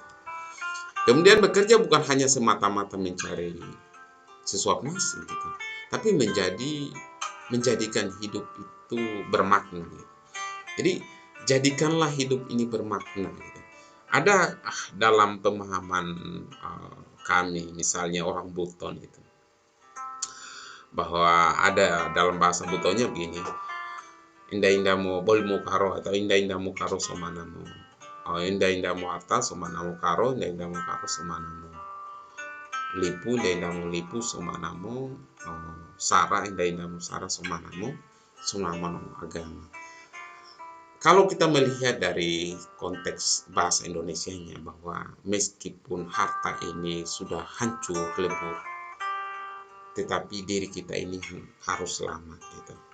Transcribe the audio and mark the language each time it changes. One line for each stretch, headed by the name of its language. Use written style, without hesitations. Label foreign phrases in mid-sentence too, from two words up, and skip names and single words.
Indonesian: Kemudian bekerja bukan hanya semata-mata mencari sesuap nasi gitu, tapi menjadikan hidup itu bermakna gitu. Jadi jadikanlah hidup ini bermakna gitu. Ada dalam pemahaman kami misalnya orang Buton itu, bahwa ada dalam bahasa Butonnya begini,
Wolio: indah-indah mo bolmo karo atau indah-indah mo karo somanamo. Indah-indah mo arta somanamo karo, indah-indah mo karo somanamo. Lipu indah-indah mo lipu somanamo. Sara indah-indah mo sara somanamo agama.
Indonesian: Kalau kita melihat dari konteks bahasa Indonesianya bahwa meskipun harta ini sudah hancur lebur, tetapi diri kita ini harus selamat gitu.